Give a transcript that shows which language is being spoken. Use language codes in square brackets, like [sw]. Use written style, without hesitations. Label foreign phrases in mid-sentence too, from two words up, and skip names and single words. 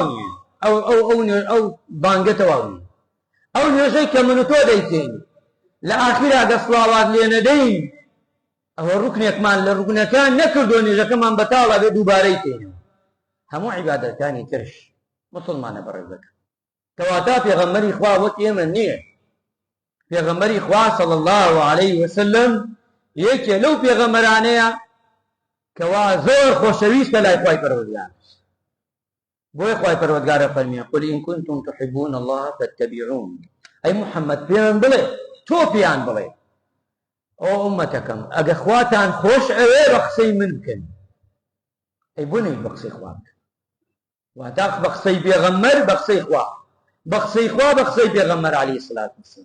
[ckb] نییە ئەو بانگە تەواو نییە ئەو نوێژەی کە من و تۆ دەیکەین لە ئاخیرا ئەگە سڵاوات لێ نەدەین ئەوە ڕوکنێکمان لە ڕوکنەکان نەکردو نوێژەکەمان بەتاڵە بێ دووبارەی تێنەوە هەموو عیبادەتەکانی ترش مسلمانە بەڕێزەکە کەواتە پێغەمبەری خوا وەک ئێمە نییە پێغەمبەری خوا [ar] صلی الله علیه وسلم [ckb] یەکێ لەو پێغەمبەرانەیە کەوا زۆر خۆشەویستە لای خوای پەروەردگار بۆی خوای پەروەردگارە فەرمیێ [ar] قل ئین کنتم تحبون الله فاتبعون [ckb] ئەی محەممەد پێیان بڵێ تۆ پێیان بڵێ ئەو ئومەتەکەم ئەگە خواتان خۆش ئەوێ بە قسەی من بکەن ئەی بۆ نەی بە قسەی خوا بکەن واتە بە قسەی پێغەمبەر بە قسەی خوا بە قسەی خوا بە قسەی پێغەمبەر [ar] عەلەیهی سەڵات وەسەلام